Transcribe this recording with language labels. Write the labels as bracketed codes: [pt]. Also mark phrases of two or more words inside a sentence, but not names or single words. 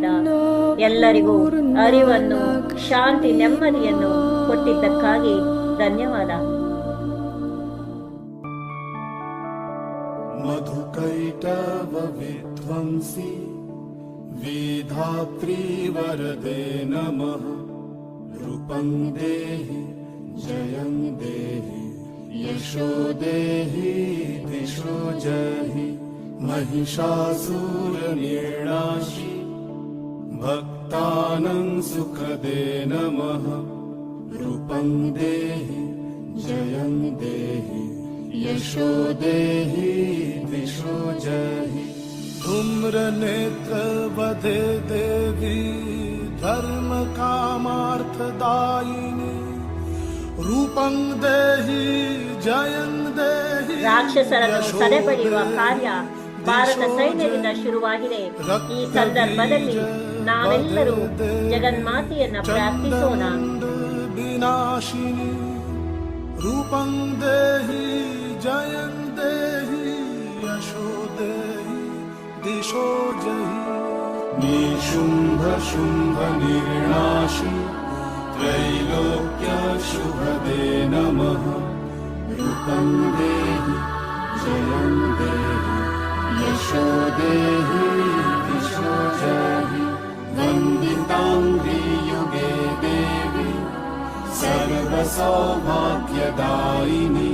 [kn] ಎಲ್ಲರಿಗೂ ಅರಿವನ್ನು, ಶಾಂತಿ, ನೆಮ್ಮದಿಯನ್ನು ಕೊಟ್ಟಿದ್ದಕ್ಕಾಗಿ ಧನ್ಯವಾದ. [sa] ಮಧುಕೈಟವ ವಿಧ್ವಂಸಿ ವೇಧಾತ್ರಿ ವರದೆ ನಮಃ. ರೂಪಂ ದೇಹಿ ಜಯಂ ದೇಹಿ ಯಶೋ ದೇಹಿ ದಿಶೋ ಜಹಿ. महिषासुरनिर्णाशि भक्तानां सुखदे नमः. रूपं देहि जयं देहि यशो देहि दिशो जहि. धूम्रनेत्रवधे देवी धर्मकामार्थदायिनी. रूपं देहि जयं देहि. [kn] ರಾಕ್ಷಸರನ್ನು ಸದೆಬಡಿಯುವ ಕಾರ್ಯ ಭಾರತ ಸೈನ್ಯದಿಂದ ಶುರುವಾಗಿದೆ. ಈ ಸಂದರ್ಭದಲ್ಲಿ ನಾವೆಲ್ಲರೂ ಜಗನ್ಮಾತೆಯನ್ನ ಪ್ರಾರ್ಥಿಸೋಣ. [sa] ವಿನಾಶಿನಿ ರೂಪಂ ದೇಹಿ ಜಯಂ ದೇಹಿ ಯಶೋ ದೇಹಿ ದಿಶೋ ಜಹಿ. ನಿಶುಂಭ ಶುಂಭ ನಿರ್ನಾಶಿ ತ್ರೈಲೋಕ್ಯ ಶುಭದೇ ನಮಃ. ರೂಪಂ ದೇಹಿ ಜಯಂ ದೇಹಿ ಯಶೋ ದೇಹಿ ದಿಶೋ ಜಹಿ. ವಂದಿತಾಂಗ್ರಿ ಯುಗೆ ದೇವಿ ಸರ್ವ ಸೌಭಾಗ್ಯದಾಯಿನಿ.